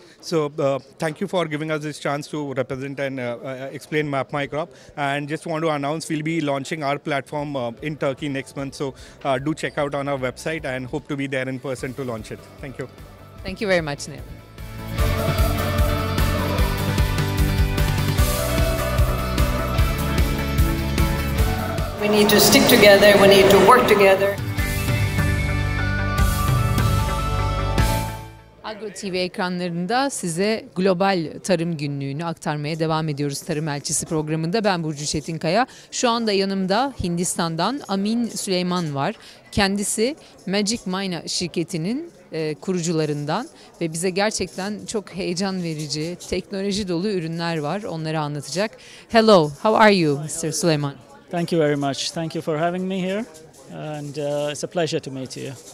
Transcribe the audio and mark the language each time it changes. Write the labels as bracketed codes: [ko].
[en] So thank you for giving us this chance to represent and explain Map My Crop, and just want to announce we'll be launching our platform in Turkey next month, so do check out on our website and hope to be there in person to launch it. Thank you. Thank you very much, Neil. We need to stick together, we need to work together. [tr] AgroTV ekranlarında size global tarım günlüğünü aktarmaya devam ediyoruz Tarım Elçisi programında. Ben Burcu Çetinkaya. Şu anda yanımda Hindistan'dan Amin Süleyman var. Kendisi Magic Mina şirketinin kurucularından ve bize gerçekten çok heyecan verici, teknoloji dolu ürünler var. Onları anlatacak. [en] Hello, how are you, Mr. Süleyman? Thank you very much. Thank you for having me here, and it's a pleasure to meet you.